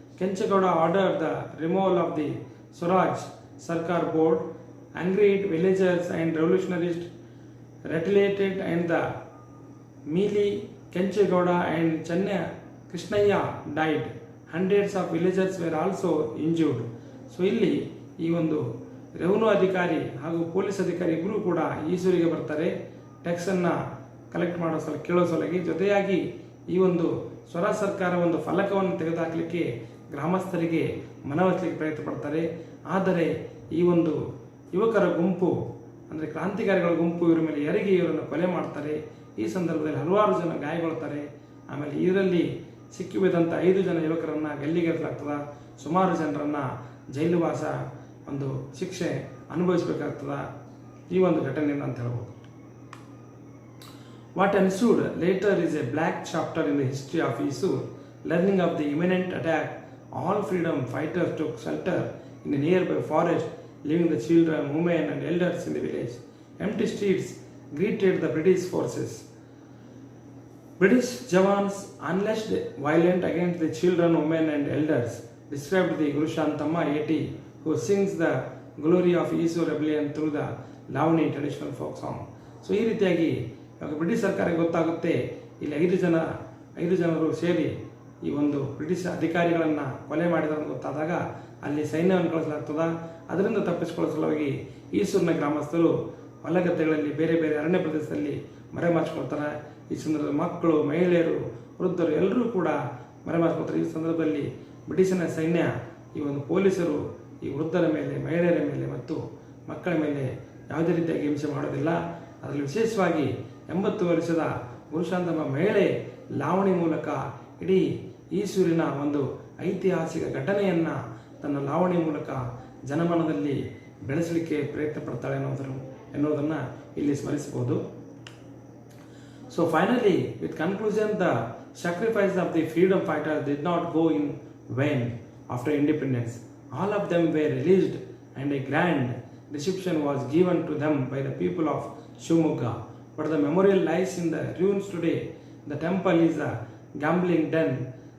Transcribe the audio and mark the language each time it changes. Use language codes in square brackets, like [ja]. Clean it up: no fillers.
[en] Kenchegowda ordered the removal of the Swaraj Sarkar board. Angry villagers and revolutionaries retaliated and the Mealy, Kenchegowda and Channa Krishnaya died. Hundreds of villagers were also injured. [kn] So ಇಲ್ಲಿ ಈ ಒಂದು revenue ಅಧಿಕಾರಿ ಹಾಗೂ police ಅಧಿಕಾರಿ ಇಬ್ಬರೂ ಕೂಡ ಈಸೂರಿಗೆ ಬರ್ತಾರೆ ಟ್ಯಾಕ್ಸನ್ನು collect ಮಾಡೋ ಕೇಳೋ ಸಲುವಾಗಿ. ಜೊತೆಯಾಗಿ ಈ ಒಂದು ಸ್ವರಾಜ್ ಸರ್ಕಾರ ಒಂದು ಫಲಕವನ್ನು ತೆಗೆದುಹಾಕಲಿಕ್ಕೆ ಗ್ರಾಮಸ್ಥರಿಗೆ ಮನವೊಲಿಸಲಿಕ್ಕೆ ಪ್ರಯತ್ನ ಪಡ್ತಾರೆ. ಆದರೆ ಈ ಒಂದು ಯುವಕರ ಗುಂಪು ಅಂದರೆ ಕ್ರಾಂತಿಕಾರಿಗಳ ಗುಂಪು ಇವರ ಮೇಲೆ ಎರಗಿ ಇವರನ್ನು ಕೊಲೆ ಮಾಡ್ತಾರೆ. ಈ ಸಂದರ್ಭದಲ್ಲಿ ಹಲವಾರು ಜನ ಗಾಯಗೊಳ್ತಾರೆ. ಆಮೇಲೆ ಇದರಲ್ಲಿ ಸಿಕ್ಕಿಬಿದ್ದಂಥ 5 ಜನ ಯುವಕರನ್ನು ಗಲ್ಲಿಗೇರಿಸಲಾಗ್ತದೆ. ಸುಮಾರು ಜನರನ್ನು ಜೈಲುವಾಸ ಒಂದು ಶಿಕ್ಷೆ ಅನುಭವಿಸಬೇಕಾಗ್ತದೆ ಈ ಒಂದು ಘಟನೆಯಿಂದ ಅಂತ ಹೇಳ್ಬೋದು. [en] What ensued later is a black chapter in the history of Isur. Learning of the imminent attack, all freedom fighters took shelter in a nearby forest, leaving the children, women and elders in the village. Empty streets greeted the British forces. British Jawans unleashed violence against the children, women and elders, described the Guru Shantamma A.T., who sings the glory of Isur rebellion through the Lavani traditional folk song. [kn] So ಈ ರೀತಿಯಾಗಿ ಇವಾಗ British ಸರ್ಕಾರಕ್ಕೆ ಗೊತ್ತಾಗುತ್ತೆ ಇಲ್ಲಿ 5 ಜನರು ಸೇರಿ ಈ ಒಂದು ಬ್ರಿಟಿಷ್ ಅಧಿಕಾರಿಗಳನ್ನು ಕೊಲೆ ಮಾಡಿದಾರೆ ಗೊತ್ತಾದಾಗ ಅಲ್ಲಿ ಸೈನ್ಯವನ್ನು ಕಳಿಸಲಾಗ್ತದೆ. ಅದರಿಂದ ತಪ್ಪಿಸಿಕೊಳ್ಳೋ ಸಲುವಾಗಿ ಈಸೂರಿನ ಗ್ರಾಮಸ್ಥರು ಹೊಲಗದ್ದೆಗಳಲ್ಲಿ ಬೇರೆ ಬೇರೆ ಅರಣ್ಯ ಪ್ರದೇಶದಲ್ಲಿ ಮರೆಮಾಚಿಕೊಳ್ತಾರೆ. ಈ ಸಂದರ್ಭದಲ್ಲಿ ಮಕ್ಕಳು, ಮಹಿಳೆಯರು, ವೃದ್ಧರು ಎಲ್ಲರೂ ಕೂಡ ಮರೆಮಾಚಿಕೊಳ್ತಾರೆ. ಈ ಸಂದರ್ಭದಲ್ಲಿ ಬ್ರಿಟಿಷಿನ ಸೈನ್ಯ ಈ ಒಂದು ಪೊಲೀಸರು ಈ ವೃದ್ಧರ ಮೇಲೆ, ಮಹಿಳೆಯರ ಮೇಲೆ ಮತ್ತು ಮಕ್ಕಳ ಮೇಲೆ ಯಾವುದೇ ರೀತಿಯಾಗಿ ಹಿಂಸೆ ಮಾಡೋದಿಲ್ಲ. ಅದರಲ್ಲಿ ವಿಶೇಷವಾಗಿ 80 ವರ್ಷದ ಗುರುಶಾಂತಮ್ಮ ಮಹಿಳೆ ಲಾವಣಿ ಮೂಲಕ ಇಡೀ ಈಸೂರಿನ ಒಂದು ಐತಿಹಾಸಿಕ ಘಟನೆಯನ್ನು ತನ್ನ ಲಾವಣಿ ಮೂಲಕ ಜನಮನದಲ್ಲಿ ಬೆಳೆಸಲಿಕ್ಕೆ ಪ್ರಯತ್ನ ಪಡ್ತಾಳೆ ಎನ್ನುವುದನ್ನು ಇಲ್ಲಿ ಸ್ಮರಿಸಬಹುದು. [en] So finally, with conclusion, the sacrifice of the freedom fighters did not go in vain after independence. All of them were released and a grand reception was given to them by the people of Shivamogga. But the memorial lies in the ruins today. The temple is a gambling den.